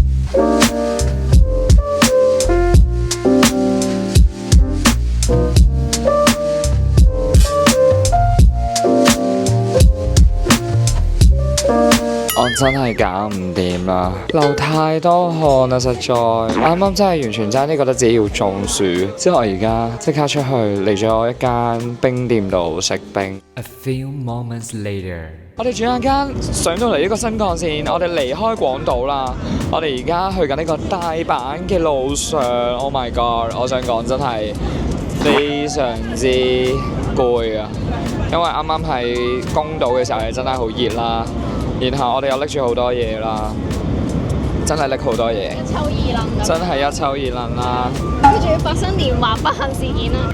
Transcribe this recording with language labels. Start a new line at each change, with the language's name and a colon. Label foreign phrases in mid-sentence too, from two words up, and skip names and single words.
Cantonese: 我真係搞唔掂啦，流太多汗啦，實在啱啱真係完全爭啲覺得自己要中暑，之後我而家即刻出去嚟咗一間冰店度食冰。
English: A few moments later.
Cantonese: 我哋轉眼間上到嚟呢個新幹線，我哋離開廣島啦。我哋而家去緊呢個大阪嘅路上 ，
English: Oh my god！
Cantonese: 我想講真係非常之攰啊，因為啱啱喺宮島嘅時候係真係好熱啦。然後我哋又拎住好多嘢啦，真係拎好多嘢，一抽二掕咁。真係一抽二掕啦。佢仲要發生連環不幸事件啦。